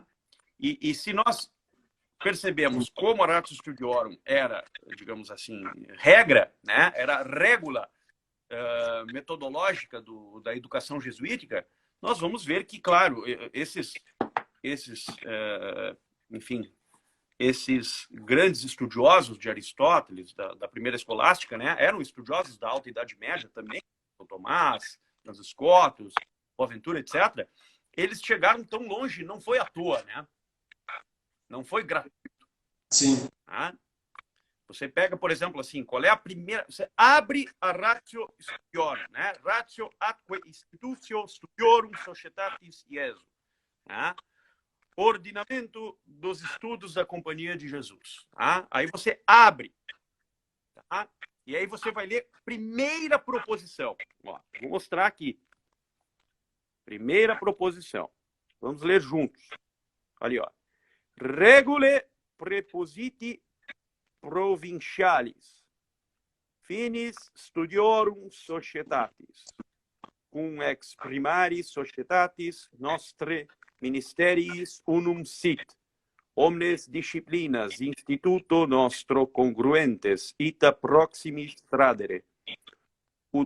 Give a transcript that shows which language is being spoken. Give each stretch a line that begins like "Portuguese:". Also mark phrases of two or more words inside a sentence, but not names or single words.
Portuguese: E se nós percebemos como a Ratio Studiorum era, digamos assim, regra, né, era régula metodológica da educação jesuítica, nós vamos ver que, claro, enfim, esses grandes estudiosos de Aristóteles, da primeira escolástica, né, eram estudiosos da Alta Idade Média também, São Tomás, Francis Scotus, Boaventura, etc. Eles chegaram tão longe, não foi à toa, né? Não foi gratuito. Sim. Tá? Você pega, por exemplo, assim, qual é a primeira... Você abre a Ratio Studiorum, né?
Latin: Ratio Atque Institutio Studiorum Societatis Iesu.
Portuguese: Tá? Ordenamento dos estudos da Companhia de Jesus. Tá? Aí você abre. Tá? E aí você vai ler primeira proposição. Ó, vou mostrar aqui. Primeira proposição. Vamos ler juntos. Ali, ó.
Latin: Regulae prepositi provincialis, finis studiorum societatis, cum ex primaris societatis nostre ministeriis unum sit, omnes disciplinas instituto nostro congruentes ita proximis tradere, ut